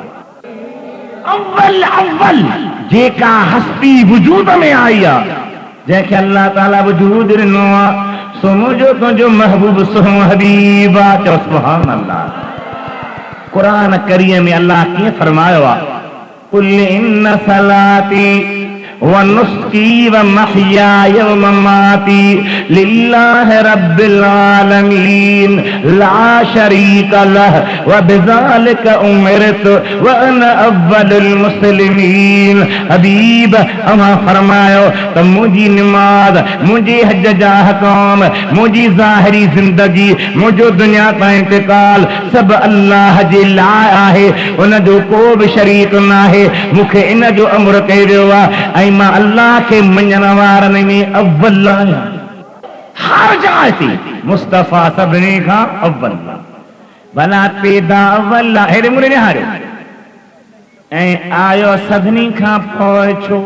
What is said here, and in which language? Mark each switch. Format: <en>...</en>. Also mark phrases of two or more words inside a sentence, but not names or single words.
<sd>अव्वल अव्वल जेका हस्ती वजूद में आई आहे जंहिंखे अल्लाह ताला वजूद ॾिनो आहे सो मुंहिंजो तुंहिंजो महबूब सुहिणो हबीब आहे चओ</sd> <ar>सुभान अल्लाह</ar> <sd>कुरान करीम में अल्लाह कीअं</sd> <ar>फरमायो आहे قل إن صلاتي و نسكي و محياي و مماتي لله رب العالمين لا شريك له و بذلك أمرت و أنا أول المسلمين</ar> <sd>हबीब अमा फरमायो त मुंहिंजी नमाज मुंहिंजे हज जा हकाम मुंहिंजी ज़ाहिरी ज़िंदगी मुंहिंजो दुनिया ताईं इंतकाल सभु अल्लाह जे लाइ आहे उन जो को बि शरीक न आहे मूंखे इन जो अमर कयो वियो आहे ऐं मां अल्लाह के मञण वारनि में अव्वल आहियां हर जाइ ते मुस्तफा सभिनी खां अव्वल भला पैदा अव्वल हेॾे मुड़े निहारियो ऐं आयो सभिनी खां पोइ</sd>